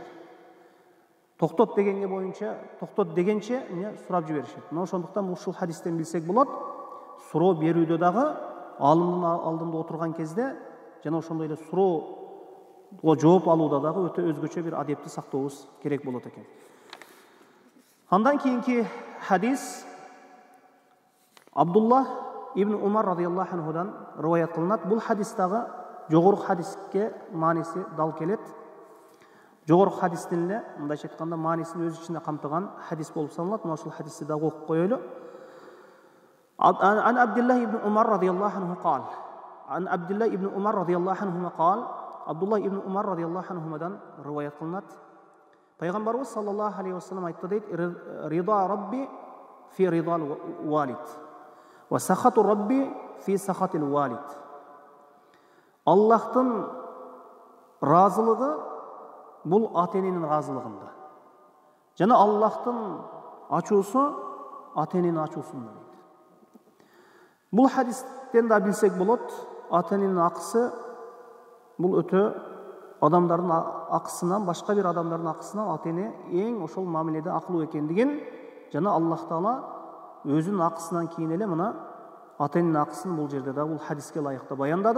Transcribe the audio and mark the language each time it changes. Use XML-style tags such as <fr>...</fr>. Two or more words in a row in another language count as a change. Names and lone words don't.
<ky>Токтот дегенге боюнча, токтот дегенче сурап жиберишет. Мына ошондуктан ушул хадистен билсек болот, суроо берүүдө дагы аалымдын алдында отурган кезде жана ошондой эле суроого жооп алууда дагы өтө өзгөчө бир адепти сактообуз керек болот экен. Андан кийинки хадис Абдуллах ибн Умар радияллаху анхудан риваят кылынат. Бул хадистагы жогорку хадиске мааниси дал келет. Жогорку хадистин эле мындайча айтканда маанисин өз ичинде камтыган хадис болуп саналат. Мына ушул хадисти дагы окуп коелу.</ky> <ar>عن عبد الله بن عمر رضي الله عنه قال. عن عبد الله بن عمر رضي الله عنه قال.</ar> <ky>Абдуллах ибн Умар радияллаху анхудан риваят кылынат. Пайгамбарыбыз</ky> <ar>صلى الله عليه وسلم</ar> <ky>айтты дейт:</ky> <ar>"رضا الرب في رضا الوالد وسخط الرب في سخط الوالد."</ar> <ky>Аллахтын разылыгы бул ата-эненин разылыгында. Жана Аллахтын ачуусу ата-эненин ачуусунда дейт. Бул хадистен да билсек болот, ата-эненин акысы бул өтө адамдардын акысынан, башка бир адамдардын акысынан ата-эне эң ошол мамиледе акылуу экендигин, жана Аллах Таала өзүнүн акысынан кийин эле мына ата-эненин акысын бул жерде да бул хадиске ылайыкта баяндады.</ky>